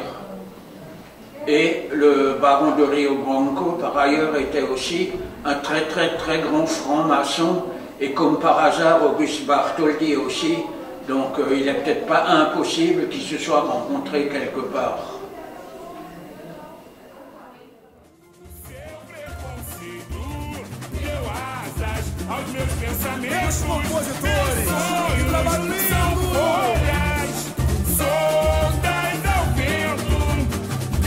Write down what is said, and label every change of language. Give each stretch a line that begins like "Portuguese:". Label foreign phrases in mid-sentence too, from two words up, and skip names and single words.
French: Et le baron de Rio Branco, par ailleurs, était aussi un très très très grand franc-maçon, et comme par hasard, Auguste Bartholdi aussi. Donc, il n'est peut-être pas impossible qu'ils se soient rencontrés quelque part.
Portuguese: Aos meus pensamentos, compositores, sonhos, trabalho lindo. são folhas soltas ao vento.